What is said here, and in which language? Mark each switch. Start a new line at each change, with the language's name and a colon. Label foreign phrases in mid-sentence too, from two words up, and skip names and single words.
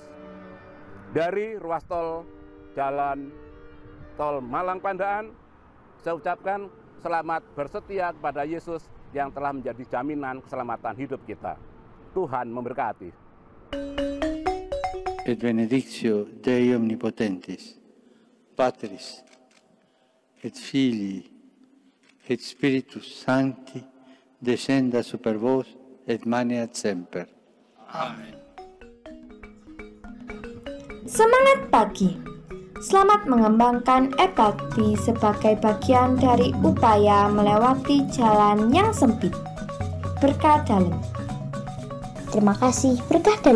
Indonesian: Dari ruas tol jalan tol Malang Pandaan, saya ucapkan selamat bersetia kepada Yesus yang telah menjadi jaminan keselamatan hidup kita. Tuhan memberkati.
Latin: et benedictio Dei omnipotentis, Patris, et Filii, et Spiritus Sancti, descenda super vos et maneat semper.
Indonesian: Amin. Semangat pagi. Selamat mengembangkan empati sebagai bagian dari upaya melewati jalan yang sempit. Berkah dalam. Terima kasih, berkah dalam.